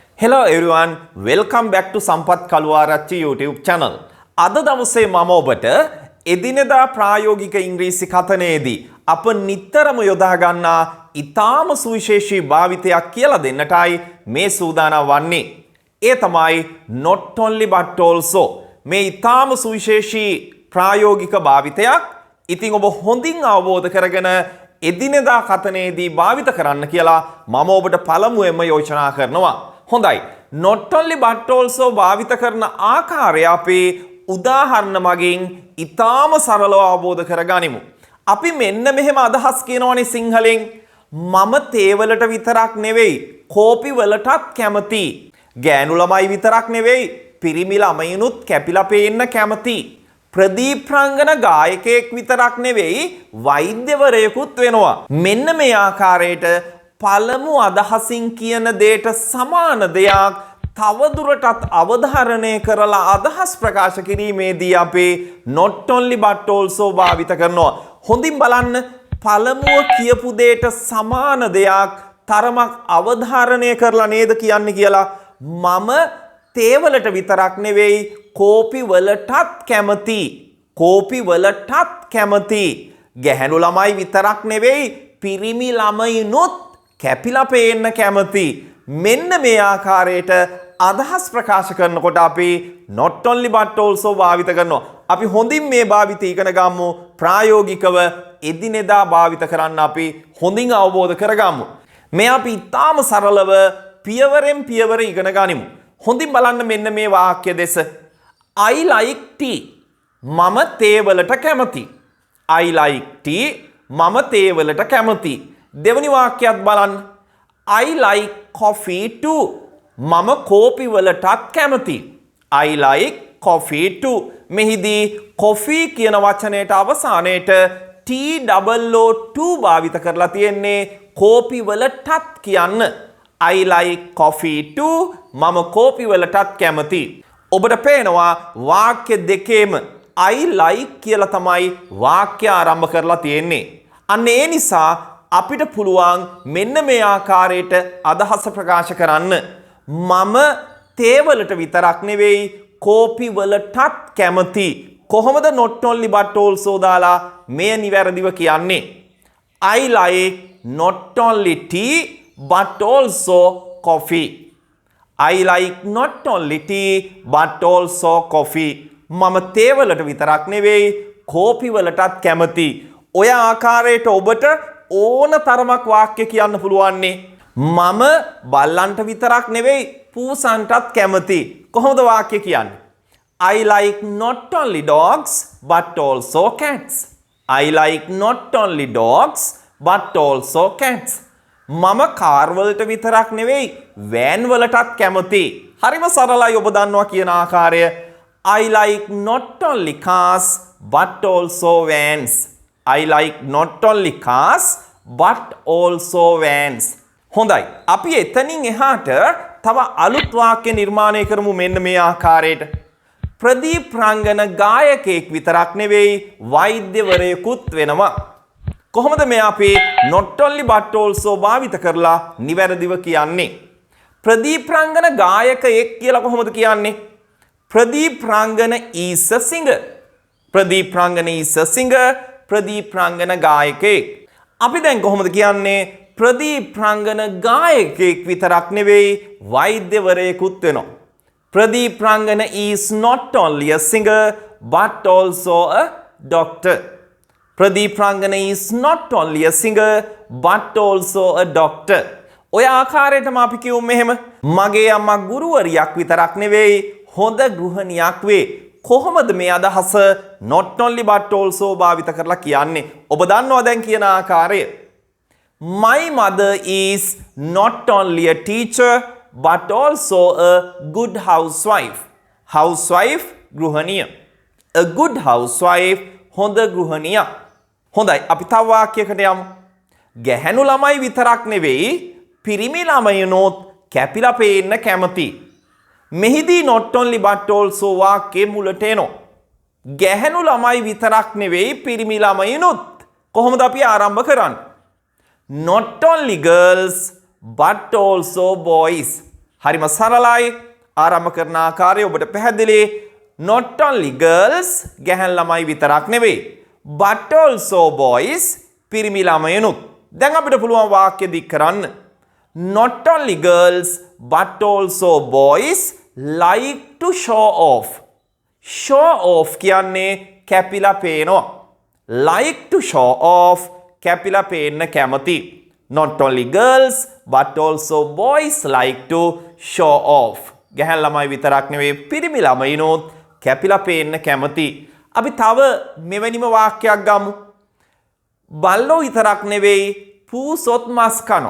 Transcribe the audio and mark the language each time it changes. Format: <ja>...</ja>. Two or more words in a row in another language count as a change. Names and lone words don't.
<en>Hello everyone, welcome back to Sampath Kaluarachchi YouTube channel.</en> <si>අද දවසේ මම ඔබට එදිනෙදා ප්‍රායෝගික ඉංග්‍රීසි කථනයේදී අප නිතරම යොදා ගන්නා ඊටාම සුවිශේෂී භාවිතයක් කියලා දෙන්නටයි මේ සූදානම් වන්නේ. ඒ තමයි</si> <en>not only but also.</en> <si>මේ ඊටාම සුවිශේෂී ප්‍රායෝගික භාවිතයක්. ඉතින් ඔබ හොඳින් අවබෝධ කරගෙන එදිනෙදා කථනයේදී භාවිත කරන්න කියලා මම ඔබට පළමුවෙන්ම යෝජනා කරනවා. හොඳයි,</si> <en>not only but also</en> <si>භාවිත කරන ආකාරය අපි උදාහරණ මගින් ඊටාම සරලව අවබෝධ කරගනිමු. අපි මෙන්න මෙහෙම අදහස් කියනවනේ සිංහලෙන්, මම තේ වලට විතරක් නෙවෙයි කෝපි වලටත් කැමති. ගෑනු ළමයි විතරක් නෙවෙයි පිරිමි ළමයිනුත් කැපිලා පේන්න කැමති. ප්‍රදීප්‍රංගන ගායකයෙක් විතරක් නෙවෙයි වෛද්‍යවරයෙකුත් වෙනවා. මෙන්න මේ ආකාරයට පළමු අදහසින් කියන දෙයට සමාන දෙයක් තවදුරටත් අවධාරණය කරලා අදහස් ප්‍රකාශ කිරීමේදී අපි</si> <en>not only but also</en> <si>භාවිත කරනවා. හොඳින් බලන්න, පළමුව කියපු දෙයට සමාන දෙයක් තරමක් අවධාරණය කරලා නේද කියන්නේ කියලා. මම තේ වලට විතරක් නෙවෙයි කෝපි වලටත් කැමති. කෝපි වලටත් කැමති. ගැහැණු ළමයි විතරක් නෙවෙයි පිරිමි ළමයිනුත් කැපිලා පේන්න කැමති. මෙන්න මේ ආකාරයට අදහස් ප්‍රකාශ කරනකොට අපි</si> <en>not only but also</en> <si>භාවිත කරනවා. අපි හොඳින් මේ භාවිත ඉගෙන ගමු. ප්‍රායෝගිකව එදිනෙදා භාවිත කරන්න අපි හොඳින් අවබෝධ කරගමු. මේ අපි ඊටාම සරලව පියවරෙන් පියවර ඉගෙන ගනිමු. හොඳින් බලන්න මෙන්න මේ වාක්‍ය දෙස.</si> <en>I like tea.</en> <si>මම තේ වලට කැමති.</si> <en>I like tea.</en> <si>මම තේ වලට කැමති. දෙවනි වාක්‍යයත් බලන්න.</si> <en>I like coffee too.</en> <si>මම කෝපි වලටත් කැමති.</si> <en>I like coffee too.</en> <si>මෙහිදී coffee කියන වචනයට අවසානයේට TOO භාවිත කරලා තියෙන්නේ කෝපි වලටත් කියන්න.</si> <en>I like coffee too.</en> <si>මම කෝපි වලටත් කැමති. ඔබට පේනවා වාක්‍ය දෙකේම</si> <en>I like</en> <si>කියලා තමයි වාක්‍ය ආරම්භ කරලා තියෙන්නේ. අන්න ඒ නිසා අපිට පුළුවන් මෙන්න මේ ආකාරයට අදහස ප්‍රකාශ කරන්න. මම තේ වලට විතරක් නෙවෙයි කෝපි වලටත් කැමති. කොහොමද</si> <en>not only but also</en> <si>දාලා මේ නිවැරදිව කියන්නේ?</si> <en>I like not only tea but also coffee. I like not only tea but also coffee.</en> <si>මම තේ වලට විතරක් නෙවෙයි කෝපි වලටත් කැමති. ඔය ආකාරයට ඔබට ඕන තරමක් වාක්‍ය කියන්න පුළුවන්නේ. මම බල්ලන්ට විතරක් නෙවෙයි පූසන්ටත් කැමති. කොහොමද වාක්‍ය කියන්නේ?</si> <en>I like not only dogs but also cats. I like not only dogs but also cats.</en> <si>මම කාර් වලට විතරක් නෙවෙයි වෑන් වලටත් කැමති. හරිම සරලයි ඔබ දන්නවා කියන ආකාරය.</si> <en>I like not only cars but also vans. I like not only cars but also vans.</en> <si>හොඳයි, අපි එතනින් එහාට තව අලුත් වාක්‍ය නිර්මාණය කරමු මෙන්න මේ ආකාරයට. ප්‍රදීප්‍රංගන ගායකයෙක් විතරක් නෙවෙයි වෛද්‍යවරයෙකුත් වෙනවා. කොහොමද මේ අපි</si> <en>not only but also</en> <si>භාවිත කරලා නිවැරදිව කියන්නේ? ප්‍රදීප්‍රංගන ගායකයෙක් කියලා කොහොමද කියන්නේ?</si> <en>ප්‍රදීප්‍රංගන is a singer. ප්‍රදීප්‍රංගන is a singer.</en> <si>ප්‍රදීප්‍රංගන ගායකයෙක්. අපි දැන් කොහොමද කියන්නේ? ප්‍රදීප්‍රංගන ගායකයෙක් විතරක් නෙවෙයි වෛද්‍යවරයෙකුත් වෙනවා.</si> <en>ප්‍රදීප්‍රංගන is not only a singer but also a doctor. ප්‍රදීප්‍රංගන is not only a singer but also a doctor.</en> <si>ඔය ආකාරයටම අපි කියමු මෙහෙම. මගේ අම්මා ගුරුවරියක් විතරක් නෙවෙයි හොඳ ගෘහණියක් වේ. කොහොමද මේ අදහස</si> <en>not only but also</en> <si>භාවිත කරලා කියන්නේ? ඔබ දන්නවා දැන් කියන ආකාරය.</si> <en>My mother is not only a teacher but also a good housewife. Housewife ගෘහණිය. A good housewife</en> <si>හොඳ ගෘහණියක්. හොඳයි, අපි තව වාක්‍යයකට යමු. ගැහැණු ළමයි විතරක් නෙවෙයි පිරිමි ළමයිනොත් කැපිලා පේන්න කැමති. මෙහිදී</si> <en>not only but also</en> <si>වාක්‍යයේ මුලට එනවා. ගැහැණු ළමයි විතරක් නෙවෙයි පිරිමි ළමයිනොත්. කොහොමද අපි ආරම්භ කරන්නේ? Not only girls but also boys. හරිම සරලයි. ආරම්භ කරන ආකාරය ඔබට පැහැදිලි.</si> <en>Not only girls</en> <si>ගැහැණු ළමයි විතරක් නෙවෙයි.</si> <en>But also boys</en> <si>පිරිමි ළමයනුත්. දැන් අපිට පුළුවන් වාක්‍ය දික් කරන්න.</si> <en>Not only girls but also boys like to show off. Show off</en> <si>කියන්නේ කැපිලා පේනවා.</si> <en>Like to show off</en> <si>කැපිලා පේන්න කැමති.</si> <en>Not only girls but also boys like to show off.</en> <si>ගැහැණු ළමයි විතරක් නෙවෙයි පිරිමි ළමයිනොත් කැපිලා පේන්න කැමති. අපි තව මෙවැනිම වාක්‍යයක් ගමු. බල්ලෝ විතරක් නෙවෙයි පූසොත් මස් කනවා.</si>